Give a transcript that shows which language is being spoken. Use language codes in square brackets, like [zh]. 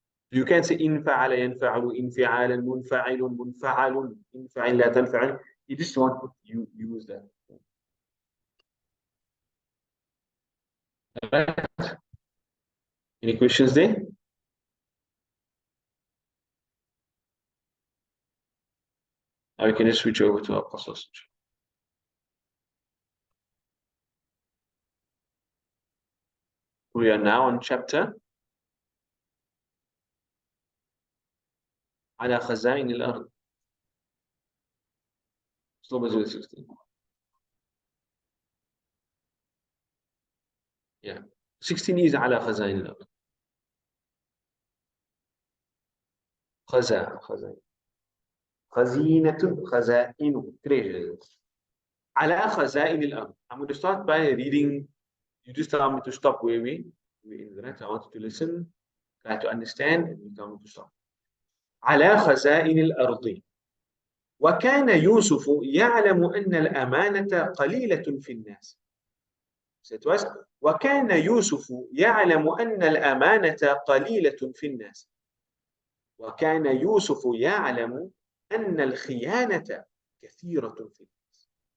[en] You can say [ar] انفعل ينفعل انفعالا منفعل منفعل انفعل لا تنفعل. [en] You just want to use that. Right. Any questions there? Or we can just switch over to our Qasasun. We are now on chapter [ar] على خزائن الأرض. [en] Stop at 16. Yeah. [ar] 16 is على خزائن الأرض. خزائن. خزينة خزائن treasures. على خزائن الأرض. [en] I'm going to start by reading. You just tell me to stop where we in the right. I want you to listen, try to understand, and you tell me to stop. [ar] على خزائن الأرض. وكان يوسف يعلم أن الأمانة قليلة في الناس. [en] So it was [ar] وكان يوسف يعلم أن الأمانة قليلة في الناس. وكان يوسف يعلم أن الخيانة كثيرة في الناس.